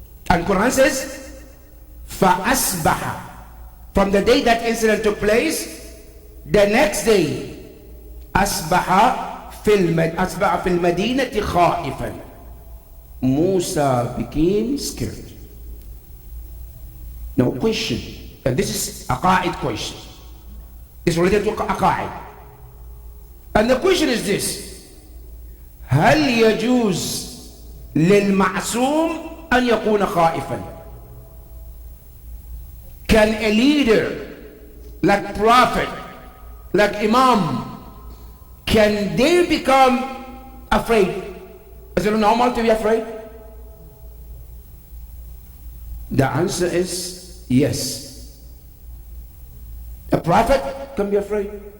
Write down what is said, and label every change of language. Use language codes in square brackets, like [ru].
[en] And Quran says, فَأَصْبَحَ. From the day that incident took place, the next day, [ar] أَصْبَحَ فِي الْمَدِينَةِ خَائِفًا. [en] Musa became scared. Now question, and this is a qa'id question. It's related to a qa'id. And the question is this: [ar] هل يجوز للمعصوم أن يكون خائفا? [en] Can a leader, like prophet, like imam, can they become afraid? Is it normal to be afraid? The answer is yes. A prophet can be afraid.